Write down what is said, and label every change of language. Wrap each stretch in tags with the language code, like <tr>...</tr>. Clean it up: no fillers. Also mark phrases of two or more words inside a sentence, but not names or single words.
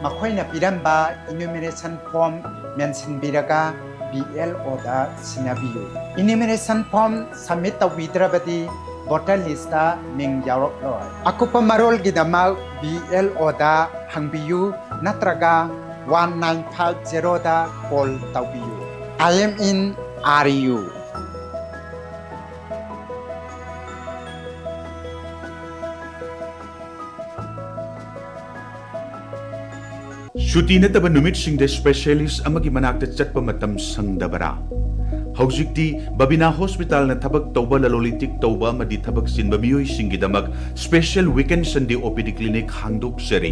<mni>ꯃꯈꯣꯏꯅ ꯄꯤꯔꯝꯕ</mni> <en>enumeration form</en> <mni>ꯃꯦꯟꯁꯤꯟꯕꯤꯔꯒ BLO ꯗ ꯁꯤꯟꯅꯕꯤꯌꯨ</mni> <en>enumeration form submit</en> <mni>ꯇꯧꯕꯤꯗ꯭ꯔꯕꯗꯤ</mni> <en>voter list</en> <mni>ꯃꯤꯡ ꯌꯥꯎꯔꯛꯂꯣꯏ ꯑꯀꯨꯞꯄ ꯃꯔꯣꯜꯒꯤꯗꯃꯛ BLO ꯗ ꯍꯪꯕꯤꯌꯨ ꯅꯠꯇ꯭ꯔꯒ 1950 ꯗ ꯀꯣꯜ ꯇꯧꯕꯤꯌꯨ</mni> <en>I am in RU</en> <mni>ꯁꯨꯇꯤ ꯅꯠꯇꯕ ꯅꯨꯃꯤꯠꯁꯤꯡꯗ ꯁ꯭ꯄꯦꯁꯤꯌꯦꯂꯤꯁ ꯑꯃꯒꯤ ꯃꯅꯥꯛꯇ ꯆꯠꯄ ꯃꯇꯝ ꯁꯪꯗꯕꯔꯥ? ꯍꯧꯖꯤꯛꯇꯤ ꯕꯕꯤꯅꯥ ꯍꯣꯁꯄꯤꯇꯥꯜꯅ ꯊꯕꯛ ꯇꯧꯕ ꯂꯂꯣꯟ-ꯏꯇꯤꯛ ꯇꯧꯕ ꯑꯃꯗꯤ ꯊꯕꯛ ꯆꯤꯟꯕ ꯃꯤꯑꯣꯏꯁꯤꯡꯒꯤꯗꯃꯛ</mni> <en>special weekend Sunday OPD clinic</en> <mni>ꯍꯥꯡꯗꯣꯛꯆꯔꯤ꯫</mni>